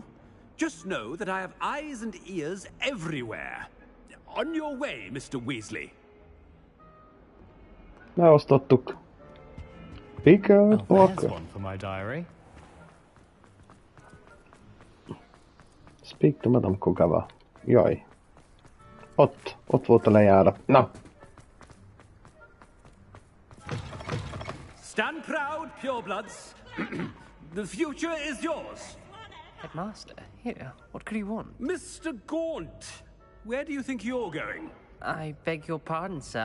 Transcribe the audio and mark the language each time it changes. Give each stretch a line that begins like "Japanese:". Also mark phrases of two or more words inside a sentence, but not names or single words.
English: Just know that I have eyes and ears everywhere. On your way, Mr. Weasley.
Hungarian: Leosztottuk. Pickle
English: there's one for my diary. Speak to Madame Kagawa. Jaj.
Hungarian: Ott volt a lejárat. Na.
English: Stand proud, purebloods. The future is yours. Headmaster, here. What could you want? Mr. Gaunt, where do you think you're going? I beg your pardon, sir.